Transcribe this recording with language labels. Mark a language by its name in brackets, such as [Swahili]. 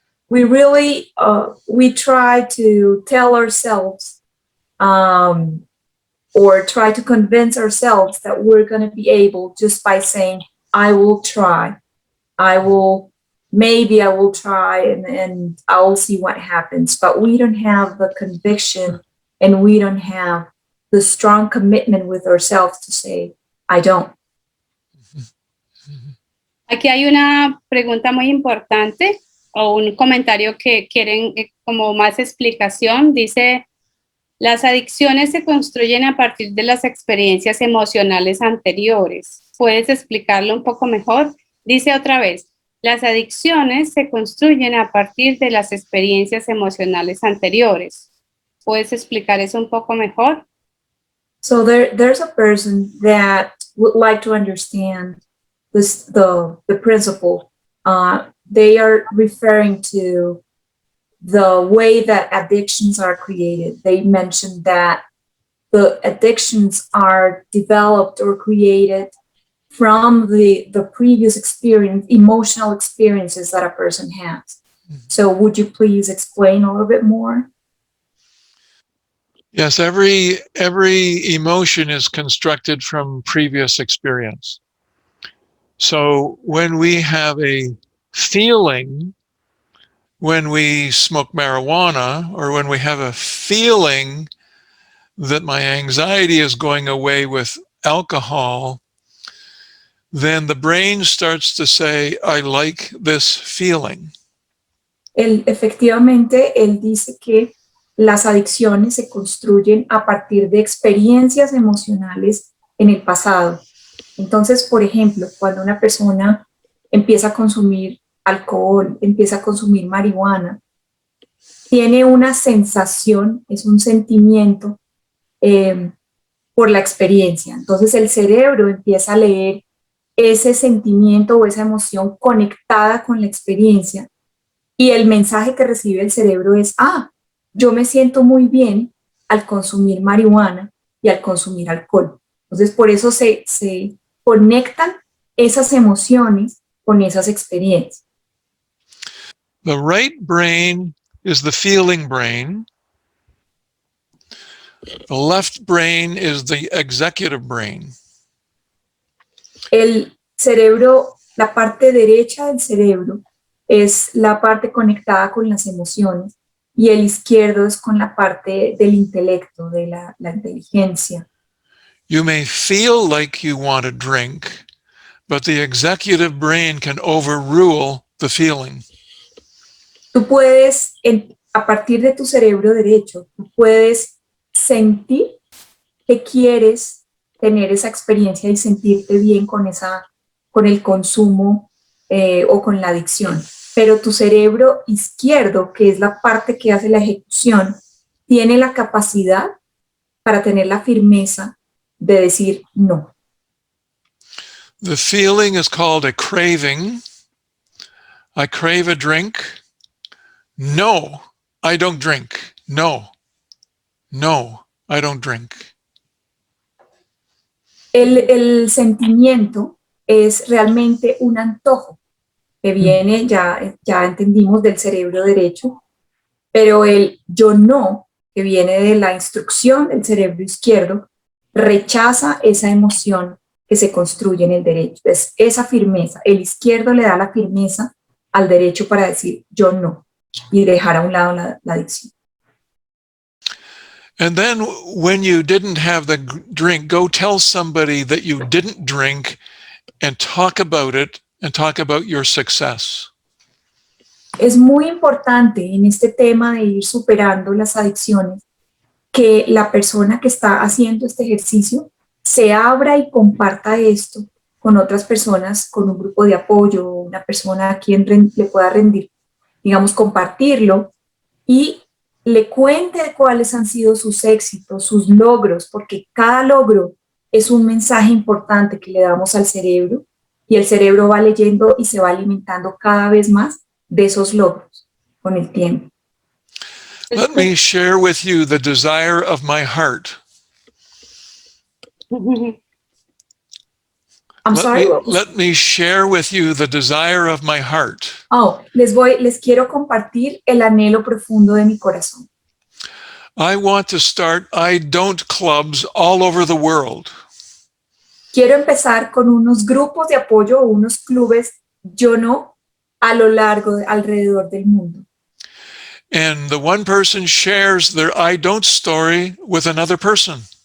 [English] We really, we try to tell ourselves or try to convince ourselves that we're going to be able just by saying, I will try. Maybe I will try and I'll see what happens. But we don't have the conviction and we don't have the strong commitment with ourselves to say, I don't. [Spanish] Aquí hay una pregunta muy importante o un comentario que quieren como más explicación. Dice, las adicciones se construyen a partir de las experiencias emocionales anteriores. ¿Puedes explicarlo un poco mejor? Dice otra vez, las adicciones se construyen a partir de las experiencias emocionales anteriores. ¿Puedes explicar eso un poco mejor? [English] So there's a person that would like to understand the principle. They are referring to the way that addictions are created. They mentioned that the addictions are developed or created from the previous experience, emotional experiences that a person has. So would you please explain a little bit more? Yes, every emotion is constructed from previous experience. So when we have a feeling when we smoke marijuana, or when we have a feeling that my anxiety is going away with alcohol, then the brain starts to say, I like this feeling. [Spanish] Efectivamente, él dice que las adicciones se construyen a partir de experiencias emocionales en el pasado. Entonces, por ejemplo, cuando una persona empieza a consumir alcohol, empieza a consumir marihuana, tiene una sensación, es un sentimiento por la experiencia. Entonces el cerebro empieza a leer ese sentimiento o esa emoción conectada con la experiencia, y el mensaje que recibe el cerebro es, yo me siento muy bien al consumir marihuana y al consumir alcohol. Entonces por eso se conectan esas emociones con esas experiencias. [English] The right brain is the feeling brain. The left brain is the executive brain. [Spanish] El cerebro, la parte derecha del cerebro es la parte conectada con las emociones, y el izquierdo es con la parte del intelecto, de la inteligencia. [English] You may feel like you want to drink, but the executive brain can overrule the feeling. [Spanish] Tú puedes, a partir de tu cerebro derecho, tú puedes sentir que quieres tener esa experiencia y sentirte bien con el consumo o con la adicción. Pero tu cerebro izquierdo, que es la parte que hace la ejecución, tiene la capacidad para tener la firmeza de decir no. [English] The feeling is called a craving. I crave a drink. No, I don't drink. No, I don't drink. [Spanish] El sentimiento es realmente un antojo que viene, ya entendimos, del cerebro derecho, pero el yo no, que viene de la instrucción del cerebro izquierdo, rechaza esa emoción que se construye en el derecho. Es esa firmeza. El izquierdo le da la firmeza al derecho para decir yo no y dejar a un lado la adicción. [English] And then when you didn't have the drink, go tell somebody that you didn't drink and talk about it and talk about your success. [Spanish] Es muy importante en este tema de ir superando las adicciones que la persona que está haciendo este ejercicio se abra y comparta esto con otras personas, con un grupo de apoyo, una persona a quien le pueda rendir, digamos, compartirlo, y le cuente cuáles han sido sus éxitos, sus logros, porque cada logro es un mensaje importante que le damos al cerebro, y el cerebro va leyendo y se va alimentando cada vez más de esos logros con el tiempo. [English] Let me share with you the desire of my heart. I'm sorry. Let me share with you the desire of my heart. [Spanish] Les quiero compartir el anhelo profundo de mi corazón. [English] I want to start I don't clubs all over the world. [Spanish] Quiero empezar con unos grupos de apoyo o unos clubes yo no a lo largo, alrededor del mundo. [English] And the one person shares their I don't story with another person.